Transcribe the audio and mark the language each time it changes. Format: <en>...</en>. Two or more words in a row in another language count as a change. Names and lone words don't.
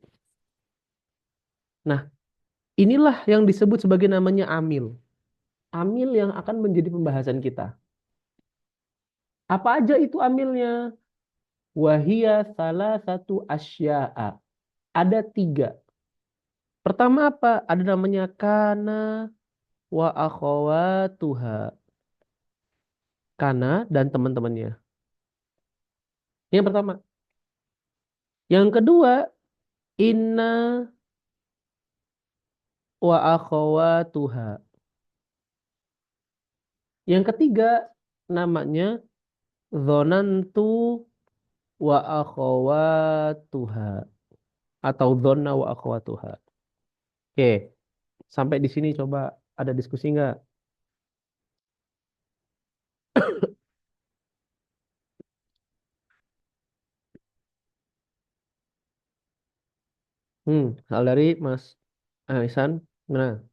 <id>Nah, inilah yang disebut sebagai namanya amil. Amil yang akan menjadi pembahasan kita. Apa aja itu amilnya?</id> <ar>وهي ثلاثة أشياء.</ar> <id>Ada 3. Pertama apa? Ada namanya</id> <ar>كان وأخواتها.</ar> <id>Kana dan teman-temannya. Yang pertama. Yang kedua,</id> <ar>إن وأخواتها.</ar> <id>Yang ketiga, namanya</id> <ar>ظننت وأخواتها. Atau ظن وأخواتها.</ar> <id>Oke, sampai di sini coba ada diskusi nggak? Hal dari Mas Ihsan, gimana?</id>